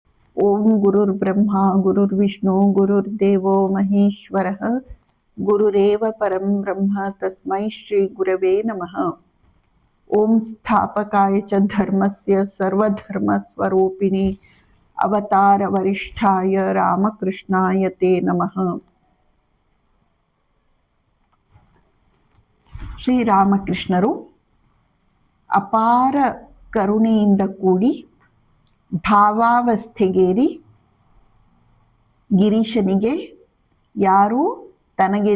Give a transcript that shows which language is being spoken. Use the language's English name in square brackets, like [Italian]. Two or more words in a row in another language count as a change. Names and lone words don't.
[Sanskrit] ಓಂ ಗುರುರ್ಬ್ರಹ್ಮ ಗುರುರ್ವಿಷ್ಣು ಗುರುರ್ದೇವೋ ಮಹೇಶ್ವರಃ ಗುರುರೇವ ಪರಂ ಬ್ರಹ್ಮ ತಸ್ಮೈ ಶ್ರೀ ಗುರವೇ ನಮಃ. ಓಂ ಸ್ಥಾಪಕಾಯ ಚ ಧರ್ಮಸ್ಯ ಸರ್ವಧರ್ಮ ಸ್ವರೂಪಿಣಿ ಅವತಾರ ವರಿಷ್ಠಾಯ ರಾಮಕೃಷ್ಣಾಯ ತೇ ನಮಃ. [Kannada] ಶ್ರೀರಾಮಕೃಷ್ಣರು ಅಪಾರ ಕರುಣೆಯಿಂದ ಕೂಡಿ ಭಾವಾವಸ್ಥೆಗೇರಿ ಗಿರೀಶನಿಗೆ ಯಾರು ತನಗೆ